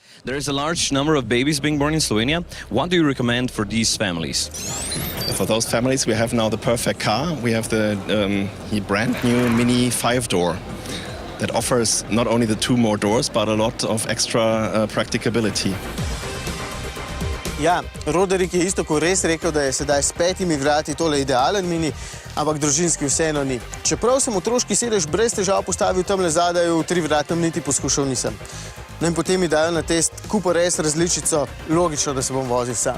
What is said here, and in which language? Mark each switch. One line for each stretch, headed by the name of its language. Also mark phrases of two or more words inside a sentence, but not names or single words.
English: There is a large number of babies being born in Slovenia. What do you recommend for these families? For those families, we have now the perfect car. We have the brand new Mini 5-door that offers not only the 2 more doors, but a lot of extra practicability.
Slovenian: Ja, Roderick je isto kot res rekel, da je sedaj s 5 vrati tole idealen mini, ampak družinski vseeno ni. Čeprav sem otroški sedež brez težav postavil tamle zadaj, v 3-vratnem niti poskušal nisem. No in potem mi dajo na test Cooper S različico, logično, da se bom vozil sam.